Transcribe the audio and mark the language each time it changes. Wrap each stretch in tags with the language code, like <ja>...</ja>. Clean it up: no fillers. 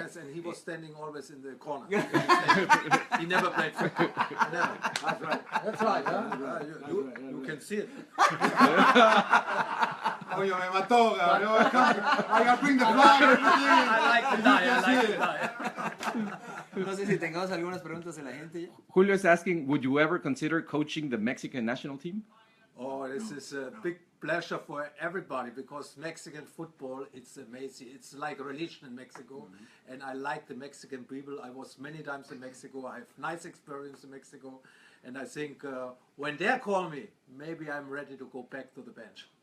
<en>Yes, and he was standing always in the corner. He never played football. Never. That's right. That's right, huh? That's You right. can see it.</en> <es>Oye, me mató, cabrón.</es> <en>I gotta bring the flag and everything. I like the die, I like the die.</en> <es>No sé si tengamos algunas preguntas de la gente ya.</es> <en>Julio is asking, would you ever consider coaching the Mexican national team? Oh, this is a big pleasure for everybody because Mexican football, it's amazing. It's like a religion in Mexico, and I like the Mexican people. I was many times in Mexico. I have nice experience in Mexico, and I think when they call me, maybe I'm ready to go back to the bench.</en>